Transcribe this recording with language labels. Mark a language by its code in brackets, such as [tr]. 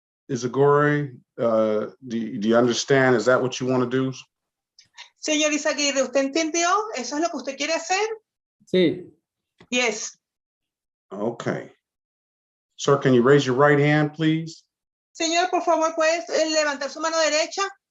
[en] Izagore, do you understand? Is that what you want to do? [es] Señor Izaguirre, ¿usted entendió? ¿Eso es lo que usted quiere hacer? Sí. [en] Yes. Okay. Sir, can you raise your right hand, please? [es] Señor, por favor, ¿puedes levantar su mano derecha?